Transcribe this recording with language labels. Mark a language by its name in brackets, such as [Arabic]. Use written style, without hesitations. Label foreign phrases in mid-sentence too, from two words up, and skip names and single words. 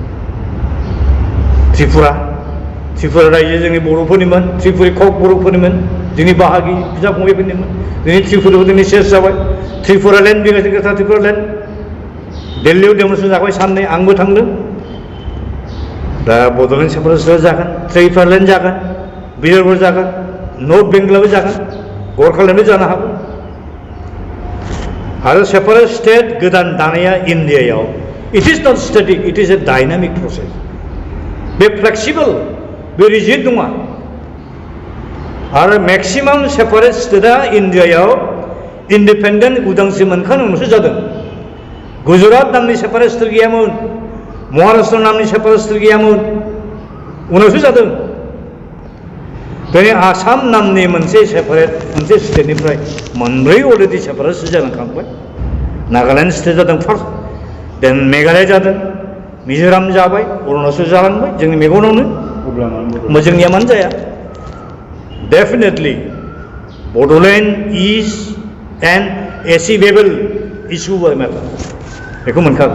[Bodo] त्रिपुरा रायजो जोंनि बर'फोरनिमोन त्रिपुरि कक बर'फोरनिमोन जोंनि बाहागि बिदा फंबायफोरनिमोन दिनै त्रिपुरायाव दिनै सेस जाबाय त्रिपुरा लेन्ड बिगासिनो ग्रेटार त्रिपुरा लेन्ड दिल्लीयाव डेमनस्ट्रेसन जाबाय साननै आंबो थांदों दा बड'लेण्ड [English] separate state [Bodo] जागोन त्रिपुरा लेन्ड जागोन बिदरपुर जागोन नर्थ बेंगलाबो जागोन गरखालेन्डबो जानो हागौ आरो [English] separate state [Bodo] गोदान दानाया इन्डियायाव [English] it is not static it is a dynamic process [Bodo] बे फ्लेक्सिबल बे रिजिड नङा आरो [English] maximum separate state [Bodo] इन्डियायाव इन्डिपेन्डेन्ट उदांस्रि मोनखांनायनि उनावसो जादों गुजरात नामनि [English] separate state [Bodo] गैयामोन महाराष्ट्र नामनि [English] separate state [Bodo] गैयामोन उनावसो जादों दिनै आसाम नामनि मोनसे सेपारेट मोनसे स्टेटनिफ्राय मोनब्रै अलरेडि [English] separate state [Bodo] जालांखांबाय नागालेण्ड स्टेट जादों [English] first then [Bodo] मेघालय जादों मिज'राम जाबाय अरुणाचल जालांबाय जोंनि मेगनावनो जोंनिया मानो जाया डेफिनेटलि बड'लेण्ड [English] is an achievable issue by matter [Bodo] बेखौ मोनखागोन